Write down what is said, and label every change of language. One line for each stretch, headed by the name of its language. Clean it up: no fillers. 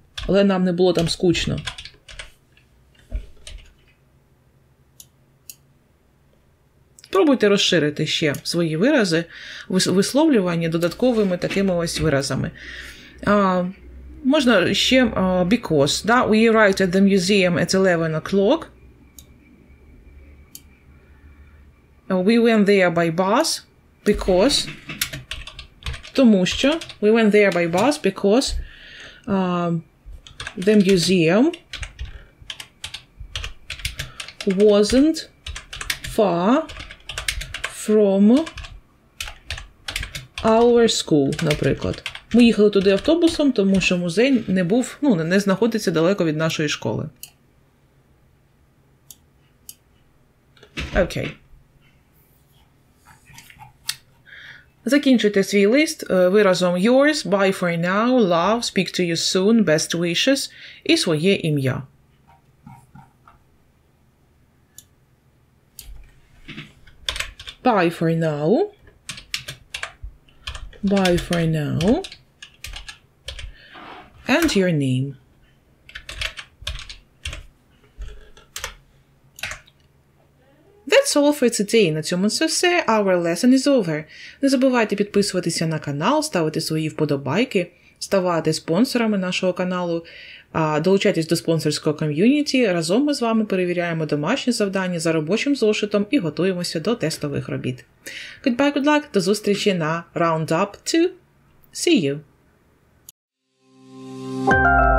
Ukrainian: Але нам не було там скучно. Спробуйте розширити ще свої вирази, висловлювання додатковими такими ось виразами. Можна ще because. Да?
English: We arrived at the museum at 11 o'clock. We went there by bus because.
Ukrainian: Тому що.
English: We went there by bus because the museum wasn't far from our school, наприклад.
Ukrainian: Ми їхали туди автобусом, тому що музей не був, не знаходиться далеко від нашої школи. Окей. Закінчуйте свій лист виразом
English: yours, bye for now, love, speak to you soon, best wishes
Ukrainian: і своє ім'я.
English: Bye for now. Bye for now. And your name. That's all for today.
Ukrainian: На цьому це все.
English: Our lesson is over.
Ukrainian: Не забувайте підписуватися на канал, ставити свої вподобайки, ставати спонсорами нашого каналу, долучайтесь до спонсорського ком'юніті. Разом ми з вами перевіряємо домашні завдання за робочим зошитом і готуємося до тестових робіт.
English: Goodbye, good luck.
Ukrainian: До зустрічі на Roundup 2.
English: See you.